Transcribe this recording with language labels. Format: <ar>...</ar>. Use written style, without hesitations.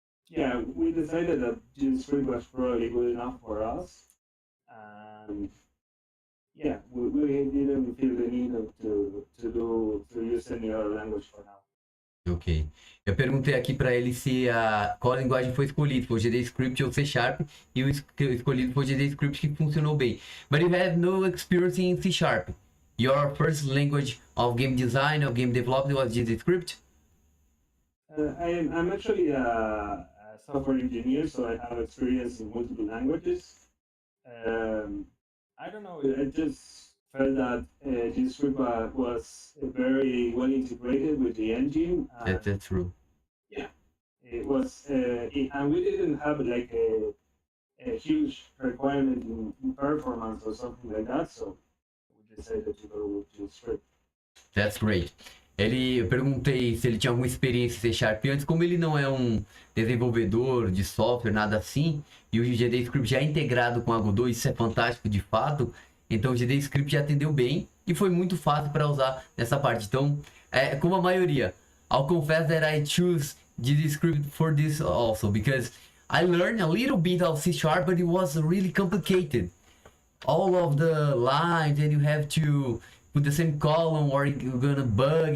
<en>Yeah, we decided that GDScript was probably good enough for us, and yeah, we didn't feel the need to use any other language for now. Ok.</en> <pt>Eu perguntei aqui para ele se qual linguagem foi escolhida, foi o GDScript ou C#, e o escolhido foi o GDScript, que funcionou bem.</pt> <en>But you have no experience in C#. Your first language of game design or game development was GDScript? I'm actually a software engineer, so I have experience in multiple languages. I don't know, I just felt that GDScript was very well integrated with the engine. That's true. Yeah, it was, and we didn't have like a huge requirement in performance or something like that, so we decided to go with GDScript. That's great.</en> <pt>Eu perguntei se ele tinha alguma experiência em C# antes, como ele não é um desenvolvedor de software, nada assim, e o GDScript já é integrado com a Godot, isso é fantástico de fato. Então o GDScript já atendeu bem e foi muito fácil para usar nessa parte. Então, como a maioria,</pt> <en>I'll confess that I choose GDScript for this also, because I learned a little bit of C#, but it was really complicated. All of the lines, and you have to put the same column or you're gonna bug.</en>